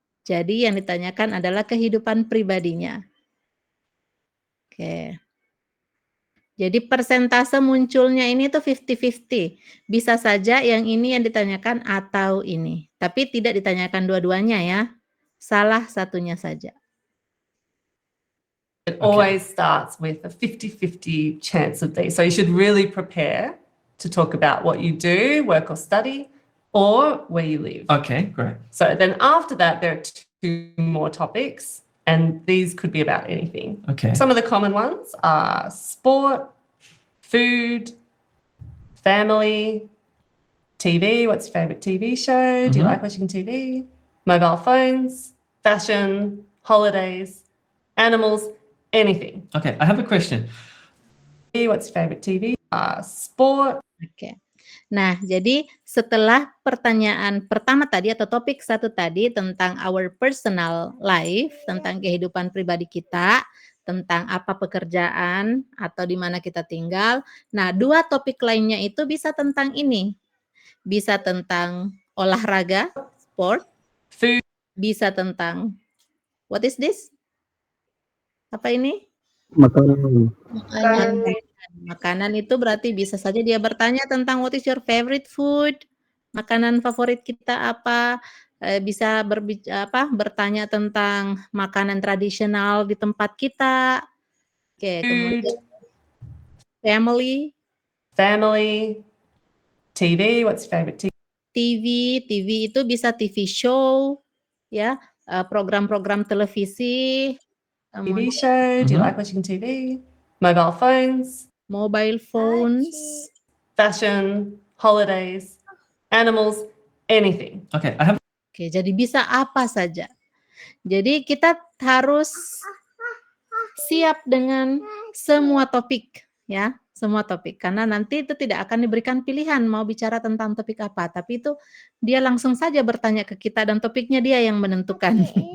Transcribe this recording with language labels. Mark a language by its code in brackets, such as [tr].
[id] Jadi yang ditanyakan adalah kehidupan pribadinya. Oke. Jadi persentase munculnya ini tuh 50-50. Bisa saja yang ini yang ditanyakan atau ini. Tapi tidak ditanyakan dua-duanya ya. Salah satunya saja. [en] It always starts with a 50-50 chance of these. So you should really prepare to talk about what you do, work or study, or where you live. Okay, great. So then after that, there are 2 more topics. And these could be about anything. Okay. Some of the common ones are sport, food, family, TV. What's your favorite TV show? Do you like watching TV? Mobile phones, fashion, holidays, animals, anything. Okay, I have a question. What's your favorite TV? Sport. [id] Oke. Nah, jadi setelah pertanyaan pertama tadi atau topik satu tadi tentang [en] our personal life, [id] tentang kehidupan pribadi kita, tentang apa pekerjaan atau di mana kita tinggal. Nah, dua topik lainnya itu bisa tentang ini. Bisa tentang olahraga, [en] sport, food, [id] bisa tentang [en] what is this? [id] Apa ini? Makanan itu berarti bisa saja dia bertanya tentang [en] what is your favorite food? [id] Makanan favorit kita apa? Bisa bertanya tentang makanan tradisional di tempat kita. Oke, kemudian [en] family, TV, what's your favorite TV? [id] TV itu bisa TV show, ya, program-program televisi. [en] TV show, do you like watching TV? Mobile phones, fashion, holidays, animals, anything. Okay, [id] Oke, jadi bisa apa saja. Jadi kita harus siap dengan semua topik, ya, semua topik. Karena nanti itu tidak akan diberikan pilihan mau bicara tentang topik apa, tapi itu dia langsung saja bertanya ke kita dan topiknya dia yang menentukan.